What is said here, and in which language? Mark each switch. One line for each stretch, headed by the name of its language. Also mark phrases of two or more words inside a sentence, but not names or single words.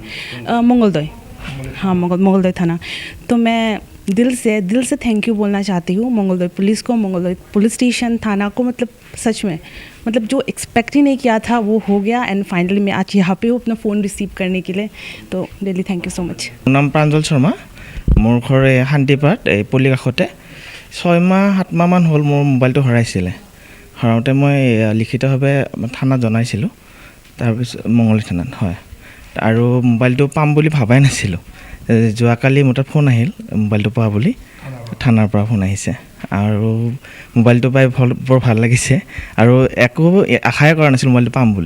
Hindi: मंगलदोई, हाँ मंगलदोई थाना। तो मैं दिल से
English: thank you
Hindi: बोलना चाहती हूँ मंगलदोई पुलिस को, मंगलदोई
English: police station
Hindi: थाना को। मतलब सच में मतलब जो एक्सपेक्ट ही नहीं किया था वो हो गया।
English: and finally
Hindi: मैं आज यहाँ पे हूँ अपना फ़ोन रिसीव करने के लिए।
English: तो really thank you so much.
Assamese: নাম প্ৰাঞ্জল শৰ্মা, মোৰ ঘৰ শান্তিপাট পল্লী কাষতে 6 মাহ 7 মাহমান হ'ল মোৰ মোবাইলটো হেৰাইছিলে। হেৰাওঁতে মই লিখিতভাৱে থানাত জনাইছিলোঁ, তাৰপিছত মঙলদৈ থানাত হয়। আৰু মোবাইলটো পাম বুলি ভাবাই নাছিলোঁ। যোৱাকালি মোৰ তাত ফোন আহিল মোবাইলটো পোৱা বুলি, থানাৰ পৰা ফোন আহিছে। আৰু মোবাইলটো পাই বৰ ভাল লাগিছে আৰু একো আশাই কৰা নাছিলোঁ মোবাইলটো পাম বুলি।